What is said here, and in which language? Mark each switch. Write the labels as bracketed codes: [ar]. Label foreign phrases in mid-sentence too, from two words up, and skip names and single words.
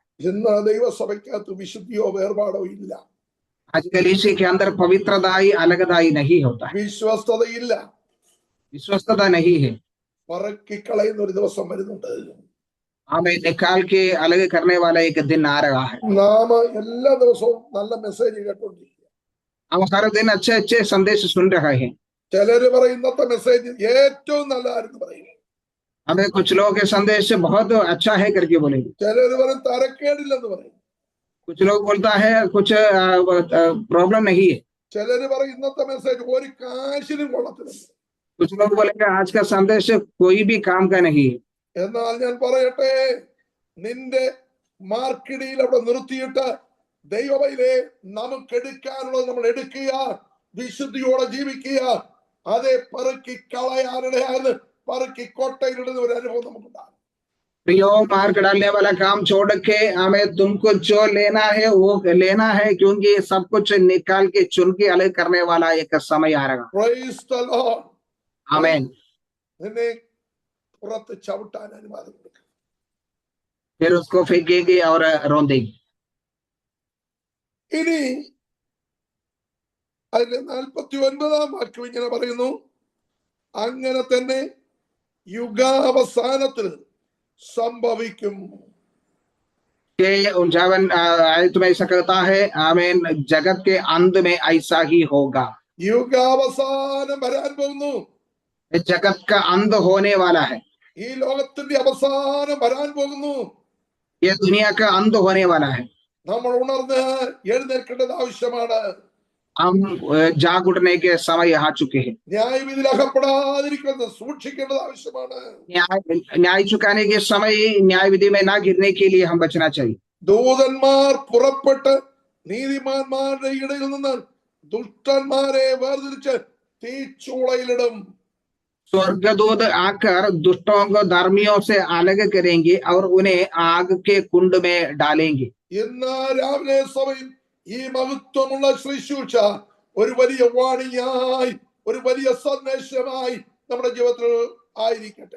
[ml] ഇന്ന് ദൈവസഭയ്ക്കകത്ത് വിശുദ്ധിയോ വേർപാടോ ഇല്ല. [hi] आज कलीसिया के अंदर पवित्रताई अलगदाई नहीं होता है, [ml] വിശ്വസ്തതയില്ല. [hi] विश्वस्तता नहीं है। [ml] പറക്കിക്കളയുന്ന ഒരു ദിവസം വരുന്നുണ്ട്. [hi] हमें निकाल के अलग करने वाला एक दिन आ रहा है। [ml] നാം എല്ലാ ദിവസവും നല്ല മെസ്സേജ് കേട്ടോണ്ടിരിക്കുക. [hi] हम हर दिन अच्छे अच्छे संदेश सुन रहे हैं। [ml] ചിലര് പറയും ഇന്നത്തെ മെസ്സേജ് ഏറ്റവും നല്ലതായിരുന്നു പറയും. [hi] हमें कुछ लोग के संदेश बहुत अच्छा है करके बोलेंगे। [ml] ചിലര് പറയും തരക്കേടില്ലെന്ന് പറയും. [hi] कुछ लोग बोलता है कुछ प्रॉब्लम नहीं है। [ml] ചിലര് പറയും ഇന്നത്തെ മെസ്സേജ് ഒരു കാശിനും കൊള്ളത്തില്ല. [hi] कुछ लोग बोलेंगे आज का संदेश कोई भी काम का नहीं है। [ml] എന്നാൽ ഞാൻ പറയട്ടെ, നിന്റെ മാർക്കിടിയിൽ അവിടെ നിർത്തിയിട്ട് ദൈവവൈലെ നമുക്ക് എടുക്കാനുള്ളത് നമ്മൾ എടുക്കുക, വിശുദ്ധിയോടെ ജീവിക്കുക. അതേ പെറുക്കി കളയാനിടയാകുന്ന പെറുക്കി കോട്ടയിലിടുന്ന ഒരു അനുഭവം നമുക്കുണ്ടാകും. [hi] प्रियो, मार्क डालने वाला काम छोड़ के हमें तुमको जो लेना है वो लेना है, क्योंकि सब कुछ निकाल के चुन के अलग करने वाला एक समय आ रहा। [en] Praise the Lord. [hi] आमेन। [ml] നിന്നെ പുറത്ത് ചവിട്ടാൻ അനുവാദം കൊടുക്കുക. [hi] फिर उसको फेंकेंगे और रोंदेंगे। [ml] ഇനി അതിന്റെ 49-ാം വാക്യം ഇങ്ങനെ പറയുന്നു, അങ്ങനെ തന്നെ യുഗാവസാനത്തിൽ സംഭവിക്കും. [hi] 59 आयत में ऐसा कहता है, आमेन, जगत के अंत में ऐसा ही होगा। [ml] യുഗാവസാനം വരാൻ പോകുന്നു. [hi] जगत का अंत होने वाला है। [ml] ഈ ലോകത്തിന്റെ അവസാനം വരാൻ പോകുന്നു. [hi] ये दुनिया का अंत होने वाला है। [ml] നമ്മൾ ഉണർന്ന് എഴുന്നേൽക്കേണ്ടത് ആവശ്യമാണ്. [hi] हम जाग उठने के समय आ चुके हैं। [ml] ന്യായവിധിയിൽ അകപ്പെടാതിരിക്കുന്നത് സൂക്ഷിക്കേണ്ടത് ആവശ്യമാണ്. [hi] न्याय चुकाने के समय न्याय विधि में ना गिरने के लिए हम बचना चाहिए। [ml] ദൂതന്മാർ പുറപ്പെട്ട് നീതിമാന്മാരുടെ ഇടയിൽ നിന്ന് ദുഷ്ടന്മാരെ വേർതിരിച്ച് തീച്ചൂളയിലിടും. [hi] स्वर्गदूत आकर दुष्टों को धर्मियों से अलग करेंगे और उन्हें आग के कुंड में डालेंगे। [ml] ഇന്ന് രാവിലെ സഭയിൽ ഈ മഹത്വമുള്ള ശുശ്രൂഷ ഒരു വലിയ വാണിയായി, ഒരു വലിയ സന്ദേശമായി നമ്മുടെ ജീവിതത്തിൽ ആയിരിക്കട്ടെ.